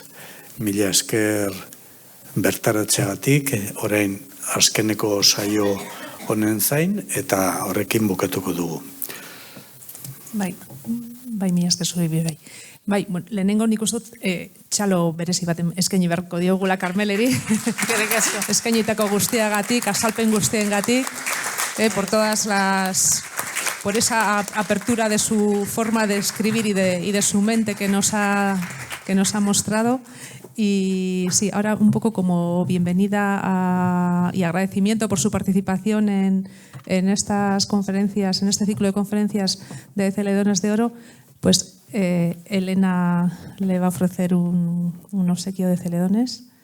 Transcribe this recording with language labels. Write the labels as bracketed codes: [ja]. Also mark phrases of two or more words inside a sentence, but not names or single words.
[eu] Mila esker bertaratzeagatik, orain azkeneko saio honen zain, eta horrekin bukatuko dugu. Bai, mila esker zuri bai. Bai, lehenengo nik uste dut txalo berezi bat eskaini beharko diogula Karmeleri. Eskainitako guztiagatik, azalpen guztiengatik, [es] por esa apertura de su forma de escribir y de su mente que nos ha mostrado. Y sí, ahora un poco como bienvenida y agradecimiento por su participación en estas conferencias, en este ciclo de conferencias de Celedones de Oro, pues Elena le va a ofrecer un obsequio de Celedones.